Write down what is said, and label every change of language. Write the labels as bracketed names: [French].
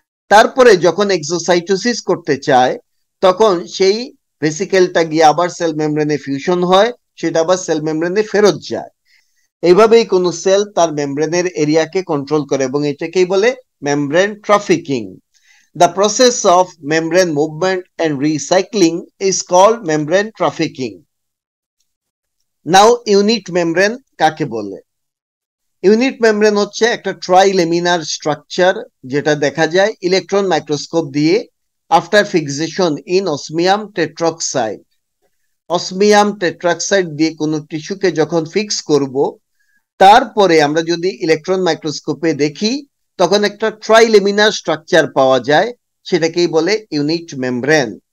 [Bangla] তারপরে যখন এক্সোসাইটোসিস করতে চায় তখন সেই ভেসিকেলটা গিয়ে আবার সেল মেমব্রেনে ফিউশন হয়, সেটা আবার সেল মেমব্রেনে ফেরত যায়। এইভাবেই কোন সেল তার মেমব্রেনের এরিয়াকে কন্ট্রোল করে এবং এটাকেই বলে membrane trafficking. [English] The process of membrane movement and recycling is called membrane trafficking. Now unit membrane [Bangla] কাকে বলে? ইউনিট মেমব্রেন হচ্ছে একটা ট্রাইলেমিনার স্ট্রাকচার যেটা দেখা যায় ইলেকট্রন মাইক্রোস্কোপ দিয়ে [English] After fixation in osmium tetroxide. [Bangla] Osmium টেট্রাক্সাইড দিয়ে কোনো টিস্যুকে যখন ফিক্স করব তারপরে আমরা যদি ইলেকট্রন মাইক্রোস্কোপে দেখি তখন একটা ট্রাইলেমিনার স্ট্রাকচার পাওয়া যায়, সেটাকেই বলে ইউনিট মেমব্রেন।